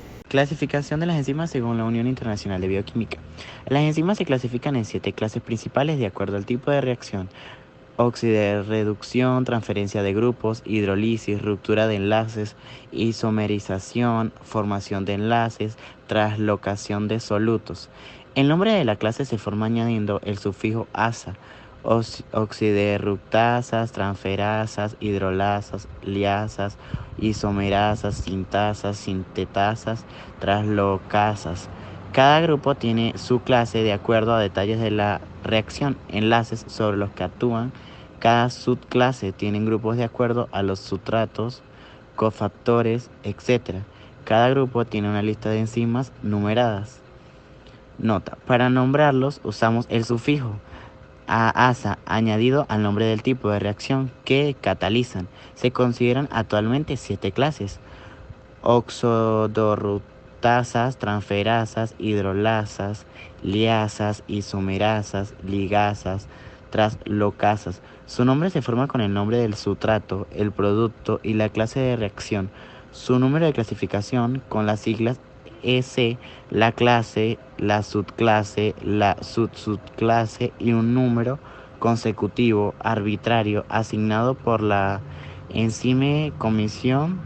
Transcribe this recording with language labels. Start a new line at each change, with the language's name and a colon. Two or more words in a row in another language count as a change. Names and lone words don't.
Spanish: Clasificación de las enzimas según la Unión Internacional de Bioquímica. Las enzimas se clasifican en 7 clases principales de acuerdo al tipo de reacción: oxidorreducción, transferencia de grupos, hidrólisis, ruptura de enlaces, isomerización, formación de enlaces, traslocación de solutos. El nombre de la clase se forma añadiendo el sufijo asa: oxidirruptasas, transferasas, hidrolasas, liasas, isomerasas, sintasas, sintetasas, traslocasas. Cada grupo tiene su clase de acuerdo a detalles de la reacción, enlaces sobre los que actúan. Cada subclase tiene grupos de acuerdo a los sustratos, cofactores, etc. Cada grupo tiene una lista de enzimas numeradas. Nota: para nombrarlos usamos el sufijo asa añadido al nombre del tipo de reacción que catalizan. Se consideran actualmente 7 clases: oxidorreductasas, transferasas, hidrolasas, liasas, isomerasas, ligasas, traslocasas. Su nombre se forma con el nombre del sustrato, el producto y la clase de reacción. Su número de clasificación con las siglas EC, la clase, la subclase, la subclase y un número consecutivo arbitrario asignado por la Enzyme Commission.